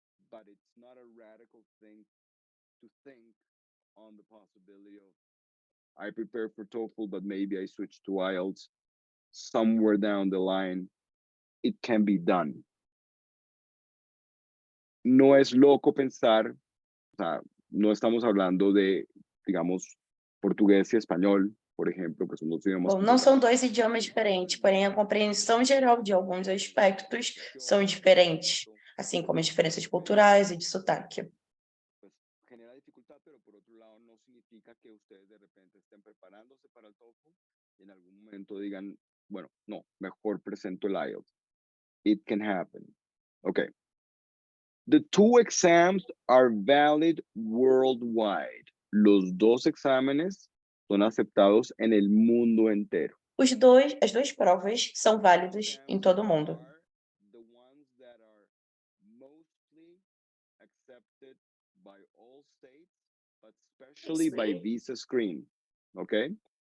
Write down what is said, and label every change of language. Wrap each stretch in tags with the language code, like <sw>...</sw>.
<en>But it's not a radical thing to think on the possibility of I prepare for TOEFL, but maybe I switch to IELTS somewhere down the line. It can be done.</en> <es>No es loco pensar, o sea, no estamos hablando de, digamos, portugués y español, por ejemplo, que son dos idiomas.</es> <pt>Bom, não são dois idiomas diferentes, porém a compreensão geral de alguns aspectos são diferentes, assim como as diferenças culturais e de sotaque.</pt> <es>Genera dificultad, pero por otro lado no significa que ustedes de repente estén preparándose para el TOEFL y en algún momento digan, bueno, no, mejor presento el IELTS.</es> <en>It can happen. Okay. The two exams are valid worldwide.</en> <es>Los dos exámenes son aceptados en el mundo entero.</es> <pt>As duas provas são válidas em todo o mundo.</pt> <en>The ones that are mostly accepted by all states, but especially by visa screen, ¿ok?</en>